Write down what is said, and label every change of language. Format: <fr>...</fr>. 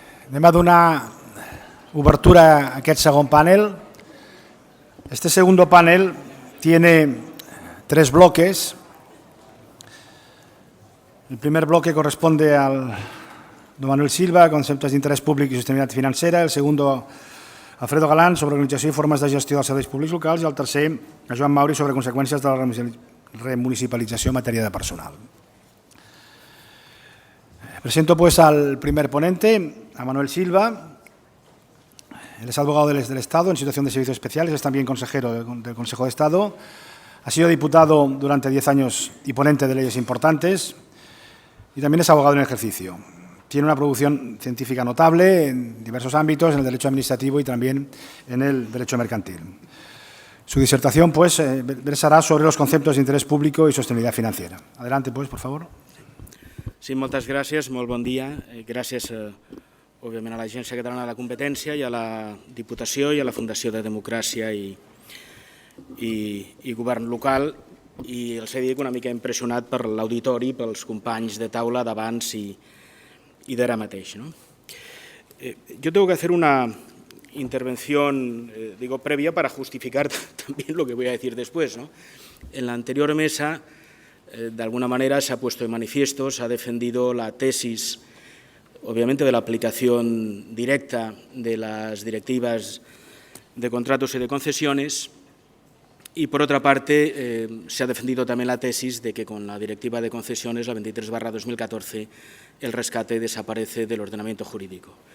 <ca>Anem a donar obertura a aquest segon panel.</ca> <es>Este segundo panel tiene 3 bloques. El primer bloque corresponde al don Manuel Silva,</es> <ca>conceptes d'interès públic i sostenibilitat financera.</ca> <es>El segundo,</es> <ca>Alfredo Galán, sobre organització i formes de gestió dels serveis públics locals. I el tercer, a Joan Mauri, sobre conseqüències de la remunicipalització en matèria de personal.</ca> <es>Presento pues al primer ponente, a Manuel Silva. Él es abogado del Estado en situación de servicios especiales, es también consejero del Consejo de Estado. Ha sido diputado durante 10 años y ponente de leyes importantes y también es abogado en ejercicio. Tiene una producción científica notable en diversos ámbitos, en el derecho administrativo y también en el derecho mercantil. Su disertación pues, versará sobre los conceptos de interés público y sostenibilidad financiera. Adelante, pues, por favor.</es> <ca>Sí, moltes gràcies, molt bon dia. Gràcies, òbviament, a l'Agència Catalana de la Competència i a la Diputació i a la Fundació de Democràcia i Govern Local. I els he dit una mica impressionat per l'auditori, pels companys de taula d'abans i d'ara mateix.</ca> <es>Yo tengo que hacer una intervención, previa para justificar también lo que voy a decir después. En la anterior mesa, de alguna manera, se ha puesto de manifiesto, se ha defendido la tesis, obviamente, de la aplicación directa de las directivas de contratos y de concesiones y, por otra parte, se ha defendido también la tesis de que con la directiva de concesiones, la 23/2014, el rescate desaparece del ordenamiento jurídico.</es>